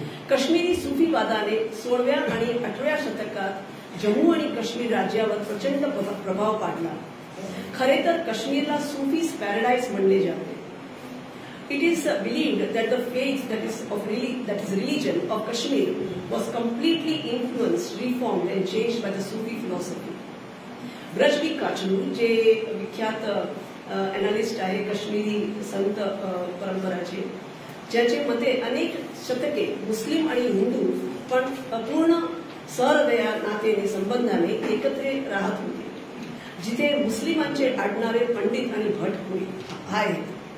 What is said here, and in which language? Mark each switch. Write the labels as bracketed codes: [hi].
[mr] काश्मीरी सुफीवादाने 16व्या आणि 18व्या शतकात जम्मू आणि काश्मीर राज्यावर प्रचंड प्रभाव पाडला. खरे तर काश्मीरला सुफीज पॅराडाईज म्हणले जाते. [en] It is believed that the faith that is religion of Kashmir was completely influenced, reformed and changed by the Sufi philosophy. [mr] ब्रजबी काचलू जे विख्यात एनालिस्ट आहे काश्मीरी संत परंपराचे, ज्याचे मते अनेक शतके मुस्लिम आणि हिंदू पण पूर्ण सहृदया नातेने संबंधाने एकत्र राहत होते, जिथे मुस्लिमांचे आडणारे पंडित आणि भट आहेत.